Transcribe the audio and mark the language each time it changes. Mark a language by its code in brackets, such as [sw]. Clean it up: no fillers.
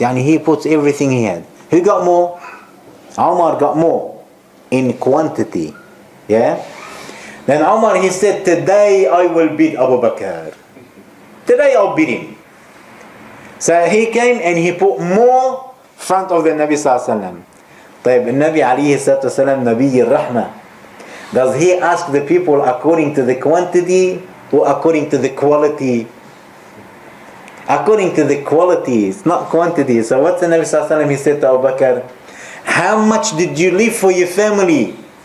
[en] He puts everything he had. Who got more? Umar got more in quantity. Yeah? Then Umar, he said, today I will beat Abu Bakr. Today I'll beat him. So he came and he put more front of the Nabi sallallahu alaihi wasallam. [ar] طيب النبي عليه الصلاة والسلام نبي الرحمة. [en] Does he ask the people according to the quantity or according to the quality? According to the quality, it's not quantity. So what's the Nabi sallallahu alaihi wasallam, he said to Abu Bakr, how much did you leave for your family?